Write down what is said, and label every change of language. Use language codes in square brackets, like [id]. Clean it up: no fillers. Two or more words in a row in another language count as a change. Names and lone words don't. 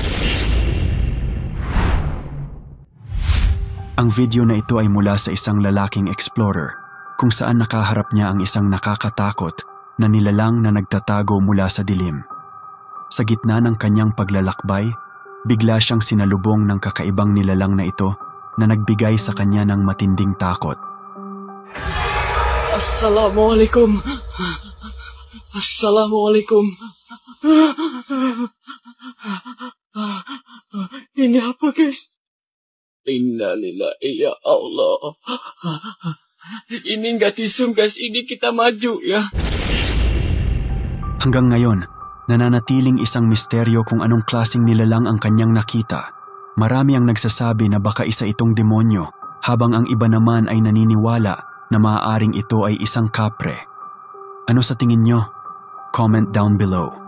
[tl] Ang video na ito ay mula sa isang lalaking explorer kung saan nakaharap niya ang isang nakakatakot na nilalang na nagtatago mula sa dilim. Sa gitna ng kanyang paglalakbay, bigla siyang sinalubong ng kakaibang nilalang na ito na nagbigay sa kanya ng matinding takot. [ar] السلام عليكم. السلام عليكم. [id] Ini apa guys? [ar] إنا لله يا الله. [id] Ini nggak tisum guys, ini kita maju ya. [tl] Hanggang ngayon, nananatiling isang misteryo kung anong klaseng nilalang ang kanyang nakita. Marami ang nagsasabi na baka isa itong demonyo, habang ang iba naman ay naniniwala na maaaring ito ay isang kapre. Ano sa tingin nyo? [en] Comment down below.